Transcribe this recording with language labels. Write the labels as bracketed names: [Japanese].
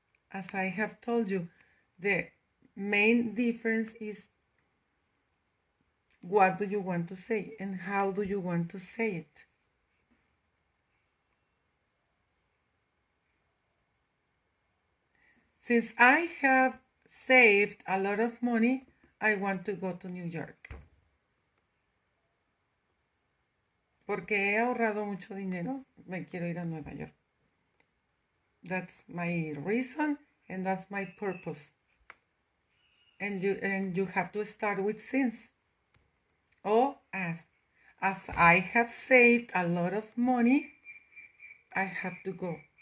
[English] As I have told you, the main difference is what do you want to say and how do you want to say it. Since I have saved a lot of money, I want to go to New York. [Spanish] Porque he ahorrado mucho dinero, me quiero ir a Nueva York. [English] That's my reason and that's my purpose. And you have to start with since. Or as. As I have saved a lot of money, I have to go.